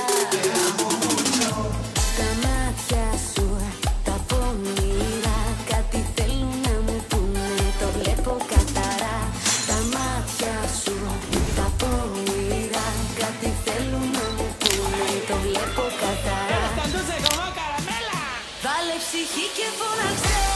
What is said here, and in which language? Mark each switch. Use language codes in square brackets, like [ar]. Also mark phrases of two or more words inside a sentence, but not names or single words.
[el] Τα μάτια σου, τα πονηρά, κάτι θέλουν να μου πούνε, το βλέπω καθαρά. Τα μάτια σου, τα πονηρά, κάτι θέλουν να μου πούνε, το βλέπω καθαρά. [es] Eres tan dulce como caramela. [el] Βάλε ψυχή και φώναξε,